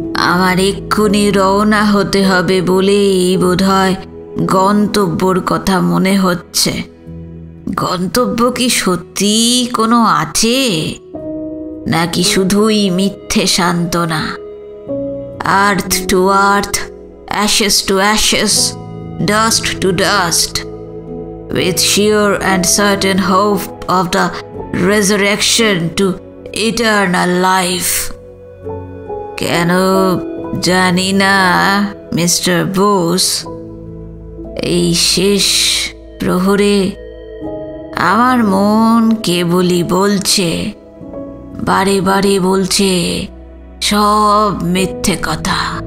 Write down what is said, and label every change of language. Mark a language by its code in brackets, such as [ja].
[bn] আমার এক্ষুনি রওনা হতে হবে বলেই বোধহয় গন্তব্যর কথা মনে হচ্ছে। গন্তব্য কি সত্যি কোনো আছে, নাকি শুধুই মিথ্যে সান্ত্বনা? [en] Earth to earth, ashes to ashes, dust to dust, with sure and certain hope of the resurrection to eternal life. [bn] কেন জানি না মিস্টার বোস, এই শেষ প্রহরে আমার মন কেবলই বলছে, বারে বারে বলছে, সব মিথ্যে কথা।